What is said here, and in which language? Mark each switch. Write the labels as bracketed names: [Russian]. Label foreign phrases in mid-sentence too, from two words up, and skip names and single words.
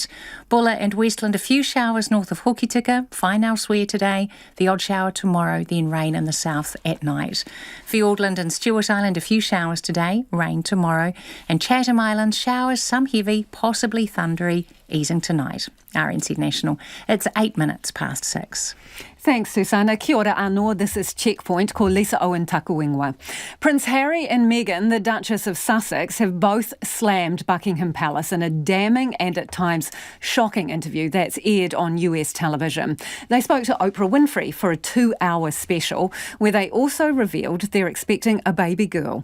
[English] Bulla and Westland, a few showers north of Hokitika, fine elsewhere today, the odd shower tomorrow, then rain in the south at night. Fiordland and Stewart Island, a few showers today, rain tomorrow. And Chatham Island, showers, some heavy, possibly thundery, easing tonight. RNZ National, it's 8 minutes past 6. Thanks, Susanna. [Māori] Kia ora anō. [English] This is Checkpoint, [Māori] ko Lisa Owen takuingwa. [English] Prince Harry and Meghan, the Duchess of Sussex, have both slammed Buckingham Palace in a damning and at times shocking interview that's aired on US television. They spoke to Oprah Winfrey for a 2-hour special where they also revealed they're expecting a baby girl.